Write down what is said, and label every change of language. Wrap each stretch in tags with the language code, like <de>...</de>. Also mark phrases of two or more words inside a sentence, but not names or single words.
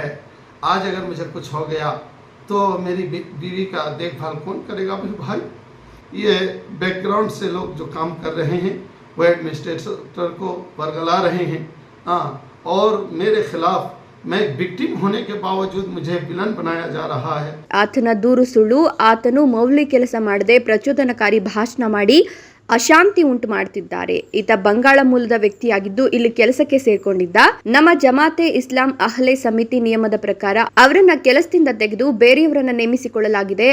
<hi>आज अगर मुझे कुछ हो गया तो मेरी बीवी का देखभाल कौन करेगा? मेरे भाई, ये बैकग्राउंड से लोग जो काम कर रहे हैं वो एडमिनिस्ट्रेटर को बरगला रहे हैं. और मेरे खिलाफ मैं विक्टिम होने के बावजूद मुझे विलन बनाया जा रहा है.</hi> <kn>ಆತನ ದೂರು ಸುಳ್ಳು. ಆತನು ಮೌಲ್ಯ ಕೆಲಸ ಮಾಡದೆ ಪ್ರಚೋದನಕಾರಿ ಭಾಷಣ ಮಾಡಿ ಅಶಾಂತಿ ಉಂಟು ಮಾಡುತ್ತಿದ್ದಾರೆ. ಈತ ಬಂಗಾಳ ಮೂಲದ ವ್ಯಕ್ತಿಯಾಗಿದ್ದು ಇಲ್ಲಿ ಕೆಲಸಕ್ಕೆ ಸೇರ್ಕೊಂಡಿದ್ದ. ನಮ್ಮ ಜಮಾತೆ ಇಸ್ಲಾಂ ಅಹ್ಲೆ ಸಮಿತಿ ನಿಯಮದ ಪ್ರಕಾರ ಅವರನ್ನ ಕೆಲಸದಿಂದ ತೆಗೆದು ಬೇರೆಯವರನ್ನ ನೇಮಿಸಿಕೊಳ್ಳಲಾಗಿದೆ.</kn>